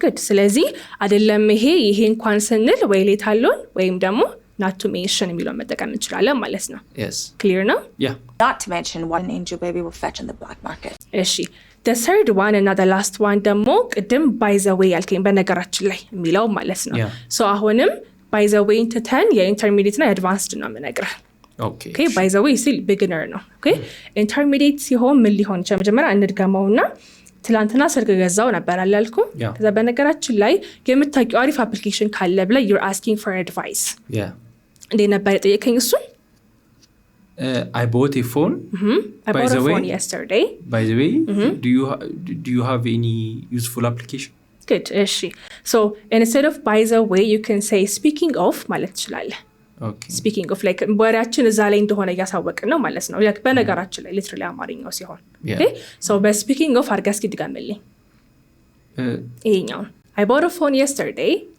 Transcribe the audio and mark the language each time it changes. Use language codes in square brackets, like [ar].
[am] good ስለዚህ አይደለም ይሄ እንኳን ስንል ወይ [en] let alone [am] ወይም ደግሞ [en] not to mention [am] የሚለው መጠቀም እንችላለን ማለት ነው። [en] yes clear now? yeah Not to mention what an angel baby will fetch in the black market. [am] እሺ [en] the third one and the last one [am] ደግሞ ቅድም [en] by the way [am] ያልከኝ በነገራችን ላይ የሚለው ማለት ነው። so አሁንም by the way እንትን የኢንተርሚዲየት እና የአድቫንስድ ነው የምነግርህ። [en] okay by the way still beginner [am] ነው። okay ኢንተርሚዲየት ሲሆን ምን ሊሆን ይችላል? መጀመሪያ እንድገመውና ትላንትና ስልክ ገዛው ነበር አላልኩም? ከዛ በነገራችን ላይ የምታውቂው አሪፍ አፕሊኬሽን ካለ ብለህ [en] you're asking for advice [am] እንዴ ነበር የጠየቀኝ እሱን? [en] I bought a phone. I bought a phone yesterday. By the way, do you have any useful application? Good. So instead of by the way, you can say speaking of [am] ማለት ትችላለህ። [en] Okay. [am] Speaking of like ወሬያችን እዛ ላይ እንደሆነ እያሳወቅን ነው ማለት ነው። like በነገራችን ላይ literally አማርኛው ሲሆን okay so by speaking of አድርገህ እስኪ ድገምልኝ ይሄኛው [en] I bought a phone yesterday.